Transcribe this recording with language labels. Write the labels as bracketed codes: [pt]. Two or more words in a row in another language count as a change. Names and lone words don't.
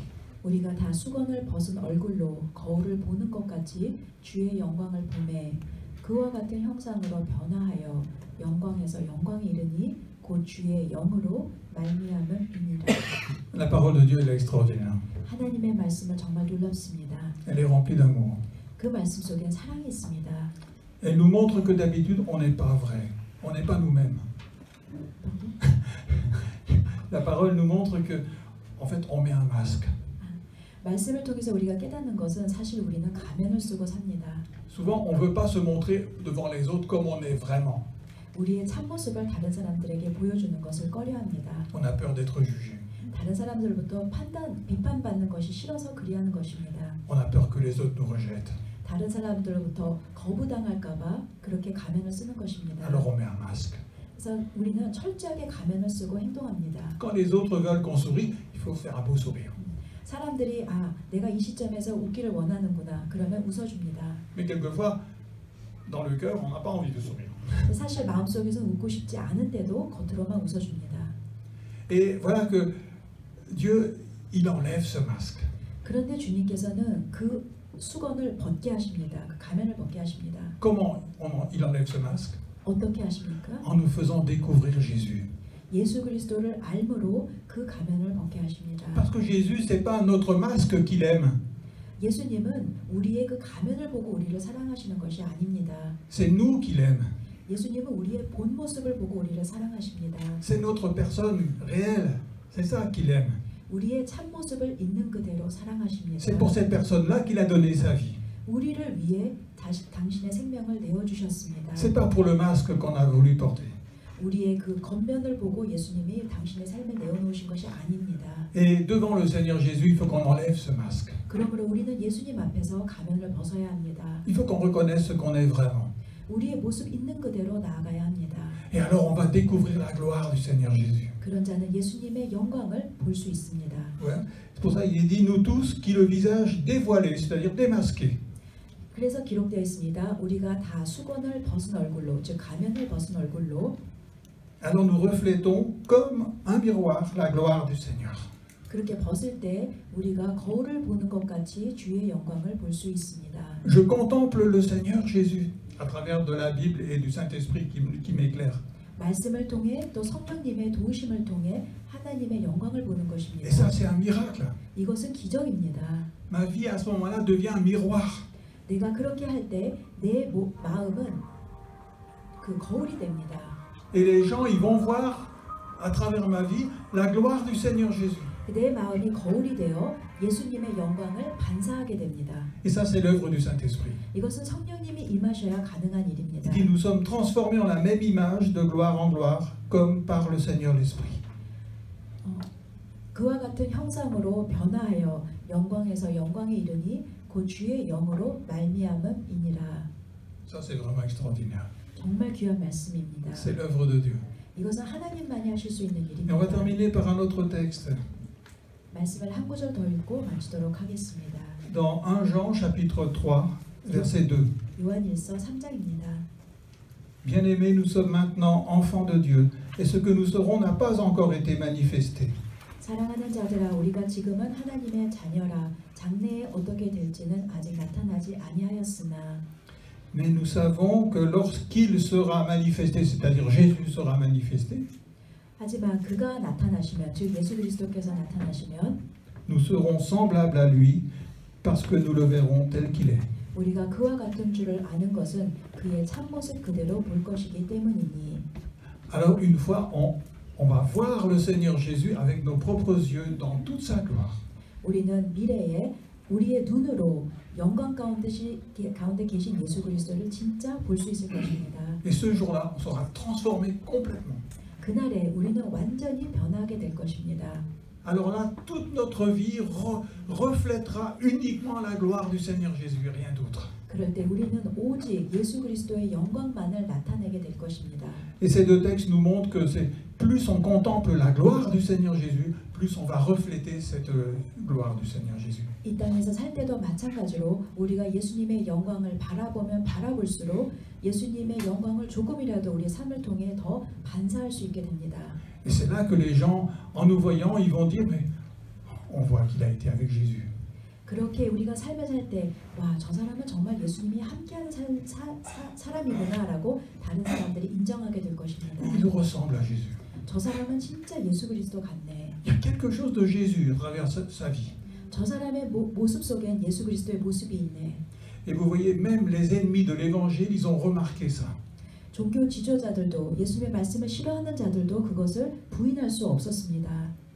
[ko] 우리가 다 수건을 벗은 얼굴로 거울을 보는 것 같이 주의 영광을 보매 그와 같은 형상으로 변화하여 영광에서 영광에 이르니 곧 주의 영으로 말미암음이니라. [fr] La parole de Dieu est extraordinaire. [ko] 하나님의 말씀은 정말 놀랍습니다. [fr] Elle est remplie d'amour. [ko] 그 말씀 속엔 사랑이 있습니다. [fr] Elle nous montre que d'habitude, on n'est pas vrai. On n'est pas nous-mêmes. La parole nous montre que, en fait, on met un masque. [ko] 말씀을 통해서 우리가 깨닫는 것은 사실 우리는 가면을 쓰고 삽니다. [fr] Souvent, on ne veut pas se montrer devant les autres comme on est vraiment. [ko] 우리의 참모습을 다른 사람들에게 보여주는 것을 꺼려합니다. [fr] On a peur d'être jugé. [ko] 다른 사람들로부터 비판받는 것이 싫어서 그리하는 것입니다. [fr] On a peur que les autres nous rejettent. [ko] 다른 사람들로부터 거부당할까봐 그렇게 가면을 쓰는 것입니다. [fr] Alors on met un masque. [ko] 그래서 우리는 철저하게 가면을 쓰고 행동합니다. [fr] Quand les autres veulent qu'on sourie, il faut faire un beau sourire. [ko] 사람들이 내가 이 시점에서 웃기를 원하는구나 그러면 웃어줍니다. [fr] Mais quelquefois, dans le cœur, on n'a pas envie de sourire. [ko] 사실 마음속에서는 웃고 싶지 않은데도 겉으로만 웃어줍니다. [fr] Et voilà que Dieu, il enlève ce masque. [ko] 그런데 주님께서는 그 수건을 벗게 하십니다. 그 가면을 벗게 하십니다. [fr] Comment il enlève ce masque? [ko] 어떻게 하십니까? [fr] En nous faisant découvrir Jésus. [ko] 예수 그리스도를 알므로 그 가면을 벗게 하십니다. [fr] Parce que Jésus, c'est pas notre masque qu'il aime. [ko] 예수님은 우리의 그 가면을 보고 우리를 사랑하시는 것이 아닙니다. [fr] C'est nous qu'il aime. [ko] 예수님은 우리의 본 모습을 보고 우리를 사랑하십니다. [fr] C'est notre personne réelle. C'est ça qu'il aime. [ko] 우리의 참 모습을 있는 그대로 사랑하십니다. [fr] C'est pour cette personne-là qu'il a donné sa vie. [ko] 우리를 위해 당신의 생명을 내어 주셨습니다. [fr] C'est pas pour le masque qu'on a voulu porter. [ko] 우리의 그 겉면을 보고 예수님이 당신의 삶에 내어 놓으신 것이 아닙니다. [fr] Et devant le Seigneur Jésus, il faut qu'on enlève ce masque. [ko] 그러므로 우리는 예수님 앞에서 가면을 벗어야 합니다. [fr] Il faut qu'on reconnaisse ce qu'on est vraiment. [ko] 우리의 모습 있는 그대로 나아가야 합니다. [fr] Et alors on va découvrir la gloire du Seigneur Jésus. [ko] 그런 자는 예수님의 영광을 볼 수 있습니다. [fr] Ouais. C'est pour ça qu'il est dit nous tous qui le visage dévoilé, c'est-à-dire démasqué. [ko] 그래서 기록되어 있습니다. 우리가 다 수건을 벗은 얼굴로, 즉 가면을 벗은 얼굴로 [fr] Alors nous reflétons comme un miroir la gloire du Seigneur. [ko] 그렇게 벗을 때 우리가 거울을 보는 것 같이 주의 영광을 볼 수 있습니다. [fr] Je contemple le Seigneur Jésus à travers de la Bible et du Saint-Esprit qui m'éclaire. [ko] 말씀을 통해 또 성령님의 도우심을 통해 하나님의 영광을 보는 것입니다. [fr] Et ça c'est un miracle. [ko] 이것은 기적입니다. [fr] Ma vie à ce moment-là devient un miroir. [ko] 내가 그렇게 할 때 내 마음은 그 거울이 됩니다. [fr] Et les gens ils vont voir à travers ma vie la gloire du Seigneur Jésus. [ko] 내 마음이 거울이 되어 예수님의 영광을 반사하게 됩니다. [fr] Et ça c'est l'œuvre du Saint-Esprit. [ko] 이것은 성령님이 임하셔야 가능한 일입니다. [fr] Il dit nous sommes transformés en la même image de gloire en gloire comme par le Seigneur l'Esprit. [ko] 그와 같은 형상으로 변화하여 영광에서 영광에 이르니 곧 주의 영으로 말미암음이니라. [fr] Ça c'est vraiment extraordinaire. [ko] 정말 귀한 말씀입니다. [fr] C'est l'œuvre de Dieu. [ko] 이것은 하나님만이 하실 수 있는 [fr] Et on va [ko] 일입니다. [fr] terminer par un autre texte. [ko] 말씀을 한 구절 더 읽고 마치도록 하겠습니다. [fr] Dans 1 Jean chapitre 3 verset 2. [ko] 요한일서 3장입니다. [fr] Bien-aimés, nous sommes maintenant enfants de Dieu, et ce que nous serons n'a pas encore été manifesté. [ko] 사랑하는 자들아 우리가 지금은 하나님의 자녀라 장래에 어떻게 될지는 아직 나타나지 아니하였으나 [fr] Mais nous savons que lorsqu'il sera manifesté, c'est-à-dire Jésus sera manifesté, [ko] 하지만 그가 나타나시면, 즉 예수 그리스도께서 나타나시면 [fr] nous serons semblables à lui parce que nous le verrons tel qu'il est. [ko] 우리가 그와 같은 줄을 아는 것은 그의 참모습 그대로 볼 것이기 때문이니. [fr] Alors une fois, on va voir le Seigneur Jésus avec nos propres yeux dans toute sa gloire. [ko] 우리는 미래에 우리의 눈으로 영광 가운데 계신 예수 그리스도를 진짜 볼 수 있을 것입니다. [fr] Et ce jour-là, on sera transformé complètement. [ko] 그날에 우리는 완전히 변하게 될 것입니다. [fr] Alors là, toute notre vie reflètera uniquement la gloire du Seigneur Jésus, rien d'autre. [ko] 그럴 때 우리는 오직 예수 그리스도의 영광만을 나타내게 될 것입니다. [fr] Et ces deux textes nous montrent que c'est plus on contemple la gloire du Seigneur Jésus, plus on va refléter cette gloire du Seigneur Jésus. [ko] 이 땅에서 살 때도 마찬가지로 우리가 예수님의 영광을 바라보면 바라볼수록 예수님의 영광을 조금이라도 우리의 삶을 통해 더 반사할 수 있게 됩니다. [fr] Et c'est là que les gens, en nous voyant, ils vont dire, mais on voit qu'il a été avec Jésus. [ko] 그렇게 우리가 삶을 살 때, 와, 저 사람은 정말 예수님이 함께하는 사람이구나라고 다른 사람들이 인정하게 될 것입니다. [fr] Il ressemble à Jésus. [ko] 저 사람은 진짜 예수 그리스도 같네. [fr] Il y a quelque chose de Jésus à travers sa vie. [ko] 저 사람의 모습 속엔 예수 그리스도의 모습이 있네. [fr] Et vous voyez, même les ennemis de l'Évangile, ils ont remarqué ça. [ko] 종교 지도자들도 예수님의 말씀을 싫어하는 자들도 그것을 부인할 수 없었습니다.